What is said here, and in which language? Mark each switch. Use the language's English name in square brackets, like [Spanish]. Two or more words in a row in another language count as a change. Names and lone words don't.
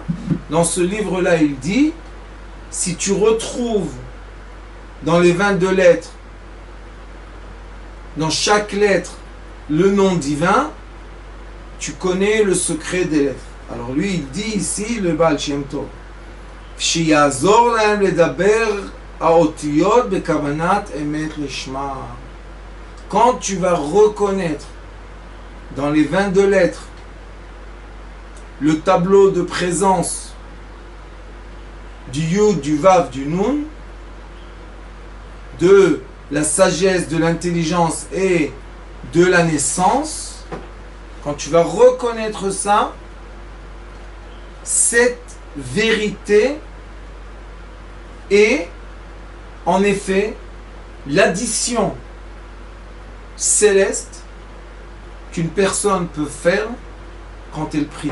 [French] Dans ce livre-là, il dit, si tu retrouves dans les 22 lettres, dans chaque lettre, le nom divin, tu connais le secret des lettres. Alors lui, il dit ici, le Baal Shem Tov, [Hebrew] שיעזור להם לדבר האותיות בכוונת אמת לשמה. [French] Quand tu vas reconnaître dans les 22 lettres le tableau de présence du Yud, du Vav, du Nun, de la sagesse, de l'intelligence et de la naissance, quand tu vas reconnaître ça, cette vérité est en effet l'addition céleste qu'une personne peut faire quand elle prie.